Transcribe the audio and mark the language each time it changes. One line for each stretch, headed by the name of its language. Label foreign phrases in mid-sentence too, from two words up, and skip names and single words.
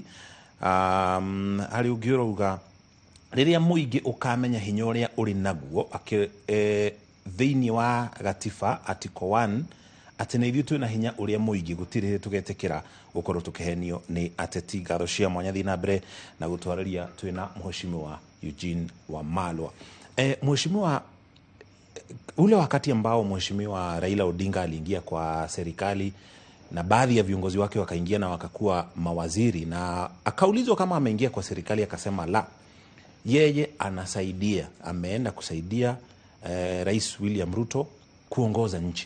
Kikuyu: Hari ungi urauga riria muingi ukamenya hinya uria uri naguo thiini wa gatiba article 1 ati ni ithuĩ twina hinya uria muingi gutire tugetikira ukorwo tukihenio ni ateti. Ngatho cia mwanya thina mbere na gutwararia twina mheshimiwa Eugene Wamalwa.
Swahili: Mheshimiwa, ule wakati ambao mheshimiwa Raila Odinga aliingia kwa serikali na baadhi ya viongozi wake wakaingia na wakakuwa mawaziri, na akaulizwa kama ameingia kwa serikali akasema la, yeye anasaidia, ameenda kusaidia Rais William Ruto kuongoza nchi.